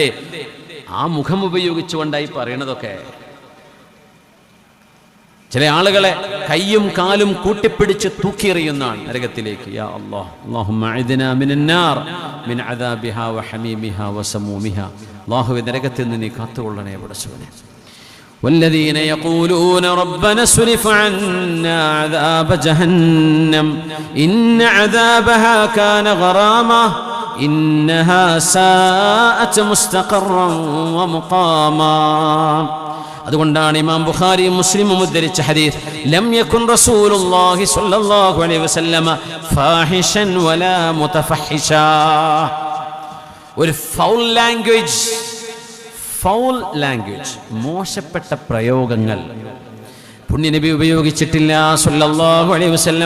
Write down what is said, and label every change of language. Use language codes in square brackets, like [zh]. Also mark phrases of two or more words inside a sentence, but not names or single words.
[ml] ആ മുഖം ഉപയോഗിച്ചുകൊണ്ടായി പറയണതൊക്കെ. ചില ആളുകളെ കയ്യും കാലും കൂട്ടിപ്പിടിച്ച് തൂക്കിയെറിയുന്നതാണ് നരകത്തിലേക്ക്. [ar] يا الله، اللهم أعذنا من النار من عذابها وحميمها وسمومها. [ml] അല്ലാഹുവേ, നരകത്തിൽ നിന്ന് നീ കാത്തുകൊള്ളണേ പടച്ചവനെ. [ar] والذين يقولون ربنا اصرف عنا عذاب جهنم إن عذابها كان غراما إنها ساءت مستقرا ومقاما. [ml] അതുകൊണ്ടാണ് ഇമാം ബുഖാരിയും മുസ്ലിമും ഉദ്ധരിച്ച ഹദീസ്, [ar] لم يكن رسول الله صلى الله عليه وسلم فاحشا ولا متفحشا. [ml] ഒരു [en] foul language, [ml] മോശപ്പെട്ട പ്രയോഗങ്ങൾ പുണ്യനബി ഉപയോഗിച്ചിട്ടില്ല [ar] صلى الله عليه وسلم.